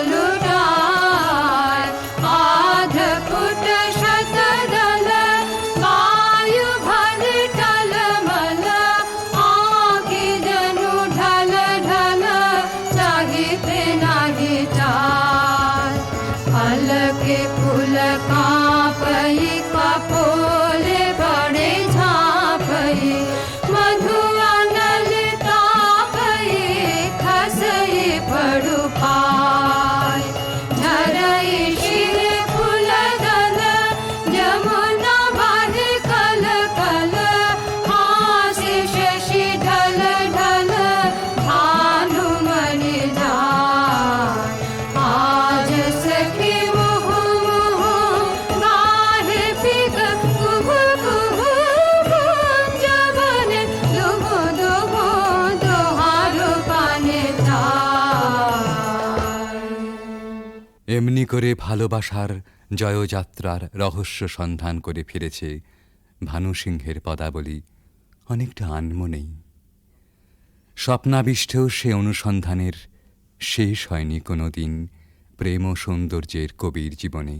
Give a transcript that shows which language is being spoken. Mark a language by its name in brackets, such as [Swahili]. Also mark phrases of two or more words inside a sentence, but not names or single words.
[Maithili] लुटाय आध फुट शतदल वायु भर टलमल आँखि जनु ढल ढल चाहिते नाही चाल पलके फूल कांपई कपोले बड़े झांपई मधु अनल तापई खसई पड़ु पाय झरई शिर फूल दल जमुना बाह कल कल हासि शशि ढल ढल भानु मणि जाय आज सखी मुह मुह गाहे पिक कुहु कुहु कुंज बने दुहु दुहु दुहारु पाने चाय [Bangla] এমনি করে ভালোবাসার জয়যাত্রার রহস্য সন্ধান করে ফিরেছে ভানুসিংহের পদাবলী অনেকটা আনমনেই। স্বপ্নাবিষ্টেও সে অনুসন্ধানের শেষ হয়নি কোনো দিন প্রেম ও সৌন্দর্যের কবির জীবনে।